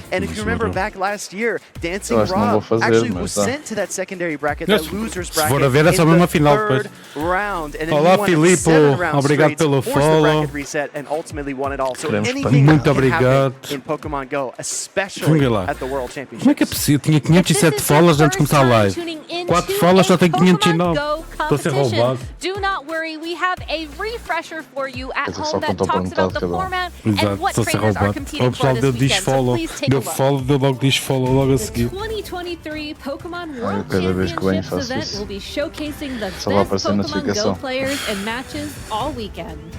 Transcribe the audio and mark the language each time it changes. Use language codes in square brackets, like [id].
[en] And if you remember back last year, Dancing Rob actually was sent to that secondary bracket, that loser's bracket, in the third round. And then he won 7 rounds straight, forced the bracket reset, and ultimately won it all. So anything can happen in Pokemon Go, especially at the World Championship. [pt] Como é que é possível? Tinha 507 followers antes de começar a live. 4 followers só tem 509. Estou a ser roubado. [en] Do not worry, we have a refresher for you at home that talks about the format and what trainers are competing for this weekend. So please take a look. [pt] Deu logo desfollow logo a seguir. [en] The 2023 Pokemon World Championships event will be showcasing the best Pokemon Go players and matches all weekend.